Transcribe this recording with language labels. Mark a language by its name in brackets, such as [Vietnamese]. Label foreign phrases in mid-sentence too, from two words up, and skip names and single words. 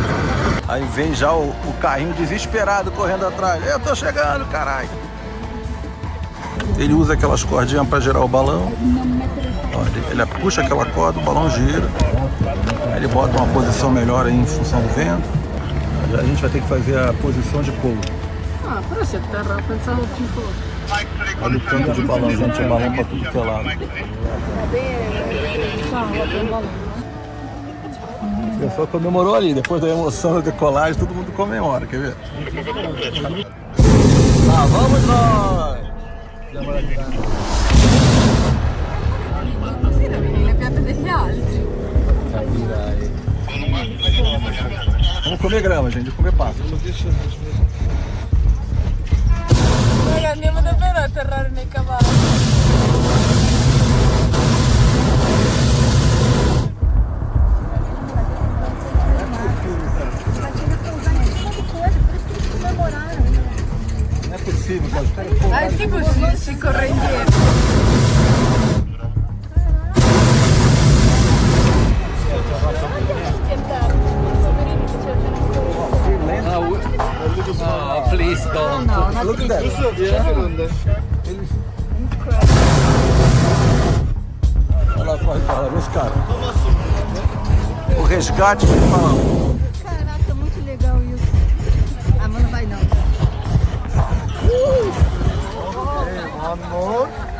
[Portuguese] Aí vem já o carrinho desesperado correndo atrás. Eu tô chegando, caralho. Ele usa aquelas cordinhas para girar o balão. Ele puxa aquela corda, o balão gira. Aí ele bota uma posição melhor aí em função do vento. A gente vai ter que fazer a posição de pouso. [Italian] Ah, però se terra pensavo più forte. [Portuguese] Olha o tanto de balão, gente. É balão para tudo que é lado. O pessoal comemorou ali. Depois da emoção da decolagem, todo mundo comemora. Quer ver? Lá vamos nós! [Italian] Le piante degli altri. [Portuguese] Vamos comer grama, gente. Vamos comer pasto. [Italian] Raga, andiamo davvero a atterrare nei cavalli. [Portuguese] Não é possível, cara. [Italian] Ah, tipo si corre indietro. [English] Please don't. Look at that. [Portuguese] Olha lá, corre pra lá, vê os caras. O resgate foi mal. Caraca, muito legal isso. Ah, mas não vai não. Amor.